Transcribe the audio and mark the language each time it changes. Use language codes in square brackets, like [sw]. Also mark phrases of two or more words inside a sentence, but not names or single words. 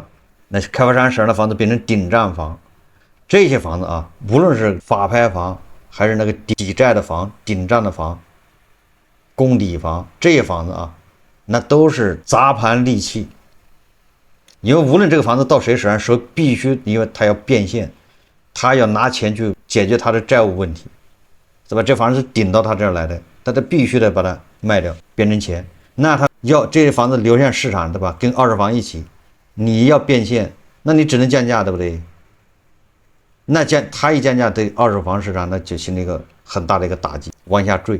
[zh] 那開發商省的房子变成頂賬房，這些房子啊，無論是法拍房還是那個抵債的房、頂賬的房。公抵房這些房子啊，那都是砸盤利器，因為無論這個房子到誰手上，說必須，因為他要變現，他要拿錢去解決他的債務問題，是吧？這房子是頂到他這兒來的，但他必須得把它賣掉，變成錢。那他要這些房子流向市場，对吧？跟二手房一起，你要變現，那你只能降價，對不对？那他一降價，对二手房市场那就形成一個很大的一個打擊，往下墜。